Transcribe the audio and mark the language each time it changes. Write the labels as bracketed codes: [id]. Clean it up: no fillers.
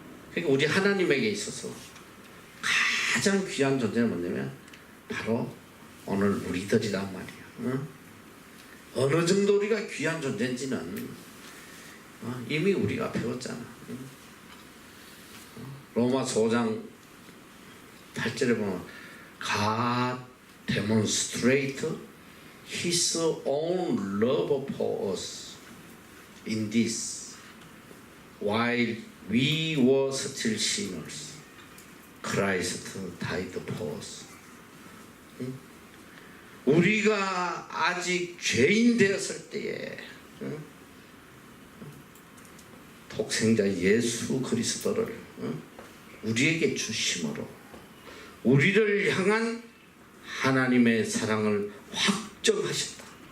[ko] 그러니까 우리 하나님에게 있어서 가장 귀한 존재는 뭐냐면 바로 오늘 우리들이란 말이야. 어느 정도 우리가 귀한 존재인지는 이미 우리가 배웠잖아. 로마서 5장 8절에 보면 [en] God demonstrate His own love for us in this while we were still sinners Christ died for us. [ko] 우리가 아직 죄인 되었을 때에 독생자 예수 그리스도를 우리에게 주심으로 우리를 향한 하나님의 사랑을 확정하셨다.